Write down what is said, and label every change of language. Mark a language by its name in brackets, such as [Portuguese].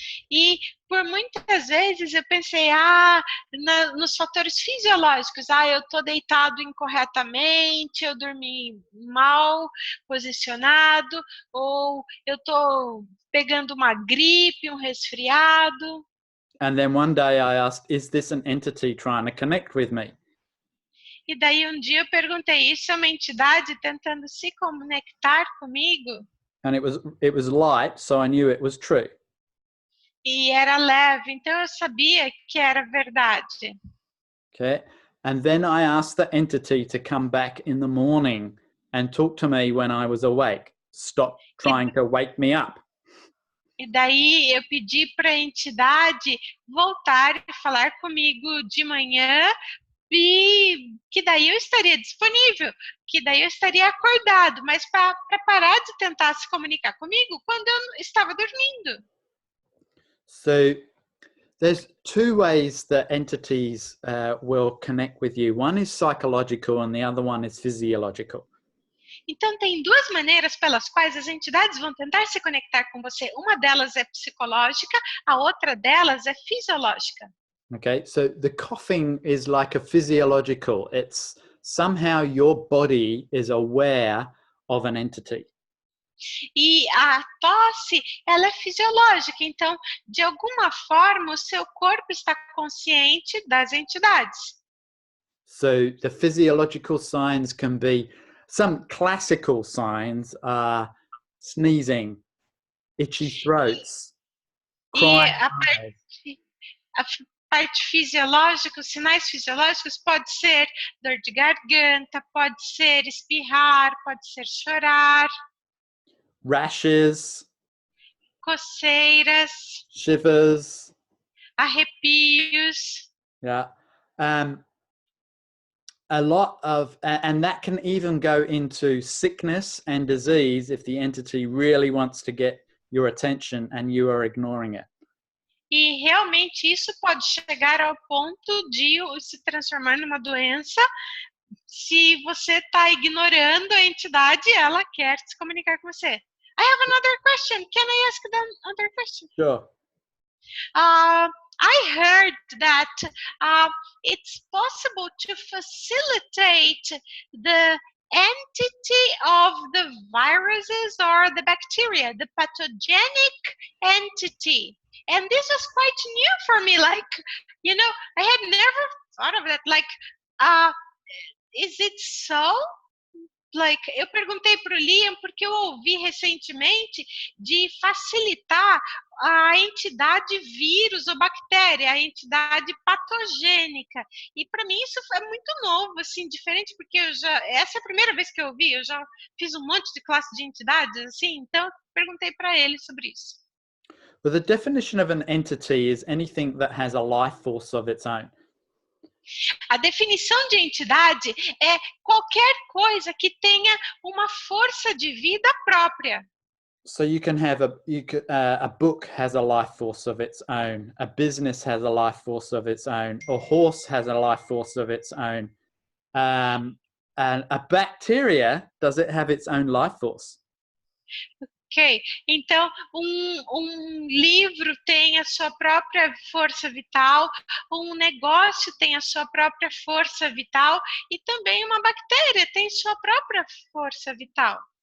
[Portuguese] E por muitas vezes eu pensei, nos fatores fisiológicos, eu estou deitado incorretamente, eu dormi mal posicionado, ou eu estou pegando uma gripe, um resfriado. [English] And then one day I asked, is this an entity trying to connect with me? [Portuguese] E daí um dia eu perguntei, isso é uma entidade tentando se conectar comigo? [English] And it was light, so I knew it was true. [Portuguese] E era leve, então eu sabia que era verdade. [English] Okay, and then I asked the entity to come back in the morning and talk to me when I was awake. Stop trying to wake me up. [Portuguese] E daí eu pedi para a entidade voltar e falar comigo de manhã, e que daí eu estaria disponível, que daí eu estaria acordado, mas para parar de tentar se comunicar comigo quando eu estava dormindo. [English] So there's two ways that entities will connect with you. One is psychological and the other one is physiological. [Portuguese] Então, tem duas maneiras pelas quais as entidades vão tentar se conectar com você. Uma delas é psicológica, a outra delas é fisiológica. [English] Okay, so the coughing is like a physiological. It's somehow your body is aware of an entity. [Portuguese] E a tosse, ela é fisiológica. Então, de alguma forma, o seu corpo está consciente das entidades. [English] So the physiological signs can be, some classical signs are sneezing, itchy throats, [Portuguese] E [English] crying [Portuguese] a parte fisiológica, os sinais fisiológicos pode ser dor de garganta, pode ser espirrar, pode ser chorar, [English] rashes, [Portuguese] coceiras, [English] shivers. [Portuguese] arrepios. [English] Yeah. A lot of, and that can even go into sickness and disease if the entity really wants to get your attention and you are ignoring it. [Portuguese] E realmente isso pode chegar ao ponto de se transformar numa doença. Se você está ignorando a entidade, ela quer se comunicar com você. [English] I have another question. Can I ask another question? Sure. I heard that it's possible to facilitate the entity of the viruses or the bacteria, the pathogenic entity. And this was quite new for me. Like, you know, I had never thought of that. Like, is it so? [Portuguese] Like, eu perguntei para o Liam porque eu ouvi recentemente de facilitar a entidade vírus ou bactéria, a entidade patogênica. E para mim isso é muito novo, assim, diferente, porque essa é a primeira vez que eu ouvi, eu já fiz um monte de classe de entidades, assim, então perguntei para ele sobre isso. [English] Well, the definition of an entity is anything that has a life force of its own. [Portuguese] A definição de entidade é qualquer coisa que tenha uma força de vida própria. [English] So you can have a book has a life force of its own, a business has a life force of its own, a horse has a life force of its own, and a bacteria, does it have its own life force? [Portuguese] Ok, então um livro tem a sua própria força vital, um negócio tem a sua própria força vital e também uma bactéria tem sua própria força vital.